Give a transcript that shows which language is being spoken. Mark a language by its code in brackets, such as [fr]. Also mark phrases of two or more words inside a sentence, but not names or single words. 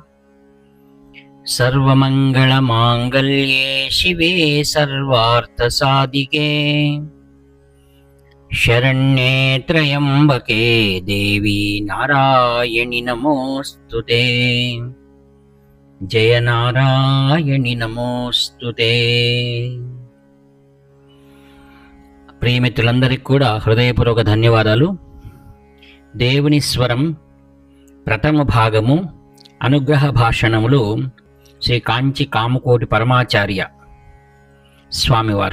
[sa] सर्वमङ्गलमाङ्गल्ये शिवे सर्वार्थसाधिके शरण्ये त्र्यम्बके देवी नारायणि नमोस्तुते। जय नारायणि नमोस्तुते। [te] ప్రియమిత్రులందరికీ కూడా హృదయపూర్వక ధన్యవాదాలు. దేవుని స్వరం ప్రథమ భాగము అనుగ్రహ భాషణములు శ్రీ కాంచి కామకోటి పరమాచార్య స్వామివారు.